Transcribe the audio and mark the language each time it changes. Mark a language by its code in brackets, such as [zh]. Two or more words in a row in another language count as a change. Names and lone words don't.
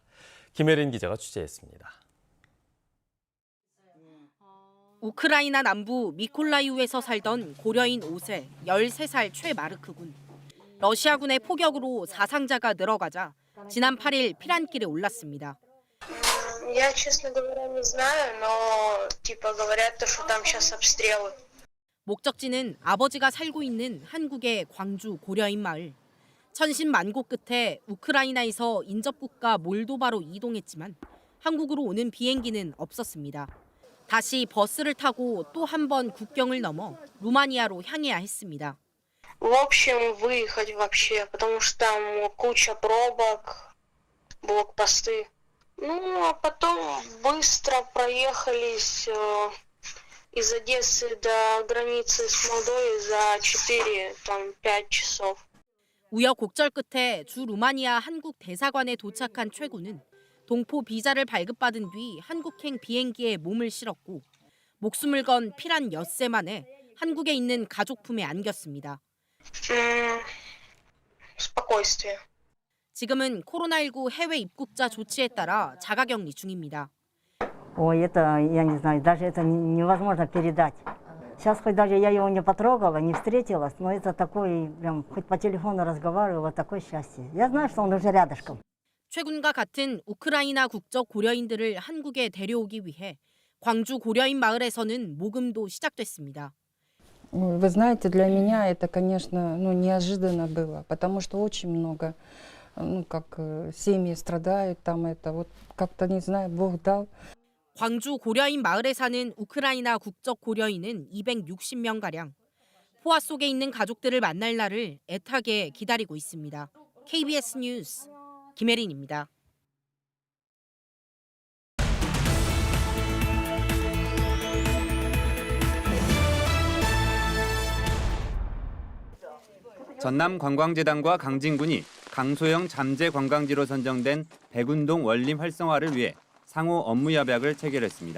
[ko] 김혜린 기자가 취재했습니다. 우크라이나 남부 미콜라이우에서 살던 고려인 5세 13살 최마르크 군. 러시아군의 포격으로 사상자가 늘어가자 지난 8일 피란길에 올랐습니다. [ru] Я, честно говоря, не знаю, но типа говорят, что там сейчас обстрелы. [ko] 목적지는 아버지가 살고 있는 한국의 광주 고려인 마을. 천신만고 끝에 우크라이나에서 인접국가 몰도바로 이동했지만 한국으로 오는 비행기는 없었습니다. 다시 버스를 타고 또 한 번 국경을 넘어 루마니아로 향해야 했습니다. [ru] В общем, выехать вообще, потому что там куча пробок, блокпосты. Ну, а потом быстро проехались из Одессы до границы с Молдовой за 4-5 часов. [ko] 우여곡절 끝에 주 루마니아 한국 대사관에 도착한 최 군은 동포 비자를 발급받은 뒤 한국행 비행기에 몸을 실었고 목숨을 건 피란 엿새 만에 한국에 있는 가족 품에 안겼습니다. [ru] Спокойствие. [ko] 지금은 코로나19 해외 입국자 조치에 따라 자가격리 중입니다. [ru] Ой, это, я не знаю, даже это невозможно передать. Сейчас хоть даже я его не потрогала, не встретилась, но это такой, прям, хоть по телефону разговариваю, вот такое счастье. Я знаю, что он уже рядышком. [ko] 최 군과 같은 우크라이나 국적 고려인들을 한국에 데려오기 위해 광주 고려인 마을에서는 모금도 시작됐습니다. [ru] Вы знаете, для меня это, конечно, неожиданно было, потому что очень много, семьи страдают, там это вот как-то, не знаю, Бог дал. [ko] 광주 고려인 마을에 사는 우크라이나 국적 고려인은 260명가량. 포화 속에 있는 가족들을 만날 날을 애타게 기다리고 있습니다. KBS 뉴스 김혜린입니다. 전남관광재단과 강진군이 강소형 잠재 관광지로 선정된 백운동 원림 활성화를 위해 상호 업무협약을 체결했습니다.